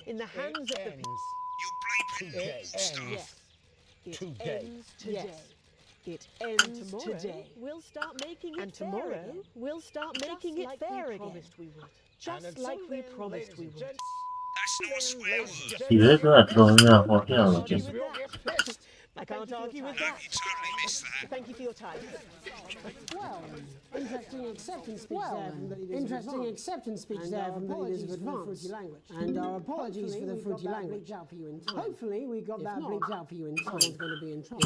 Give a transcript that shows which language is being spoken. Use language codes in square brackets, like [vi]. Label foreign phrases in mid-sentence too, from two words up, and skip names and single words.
[en] In the hands of the people. You're bleeping stuff. It ends today. We'll start making it tomorrow we'll start making it fair again. Just like we promised we would. That's not a swear word. [my] ဒီဘက်ကတော်များဟောပြအောင်ကြည့် [en] I can't argue with that. You totally missed that. Thank you for your time. Well, interesting acceptance speech there from the leaders of Advance. And our apologies for the fruity language. Hopefully we got that bleeped out for you in time. Someone's going to be in trouble.